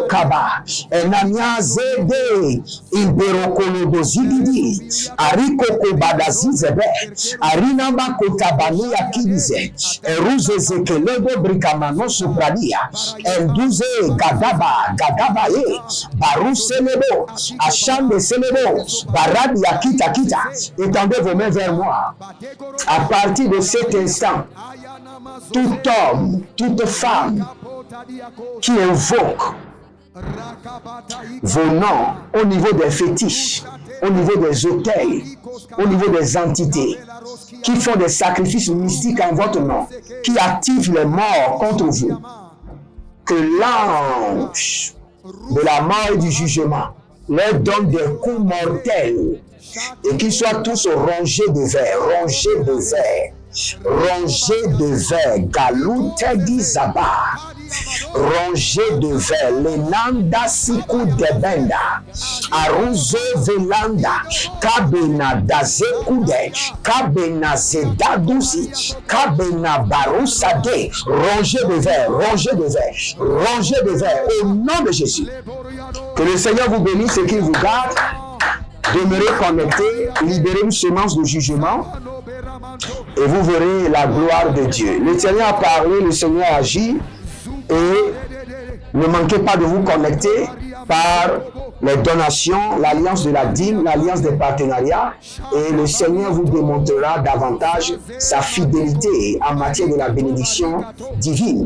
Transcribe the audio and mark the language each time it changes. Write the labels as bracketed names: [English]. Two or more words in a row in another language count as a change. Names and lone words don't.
[French] Kaba, Enania Zede, Imberokolodo Zibidi, Ariko Badazizebe, Arinama Kotabani Akize, Eruze Zekeledo Brikamano Supradia, Enduze Gadaba, Gadabaye, Barou Selebo, Acham de Selebo, Baradi Akita Kita. Étendez vos mains vers moi. À partir de cet instant, tout homme, toute femme qui invoque vos noms au niveau des fétiches, au niveau des autels, au niveau des entités, qui font des sacrifices mystiques en votre nom, qui activent les morts contre vous, que l'ange de la mort et du jugement leur donne des coups mortels et qu'ils soient tous rongés de verre, rongés de verre, rongés de verre, Galou Tedi Zaba, rongés de verre, Lenanda Siku Debenda, Aruzo Velanda, Kabena Dazekude, Kabena Zedadusi, Kabena Barusade, rongés de verre, rongés de verre, rongés de verre, au nom de Jésus. Que le Seigneur vous bénisse et qu'il vous garde. Demeurez connectés, libérez une semence de jugement et vous verrez la gloire de Dieu. Le Seigneur a parlé, le Seigneur agit et ne manquez pas de vous connecter par les donations, l'alliance de la dîme, l'alliance des partenariats et le Seigneur vous démontrera davantage sa fidélité en matière de la bénédiction divine.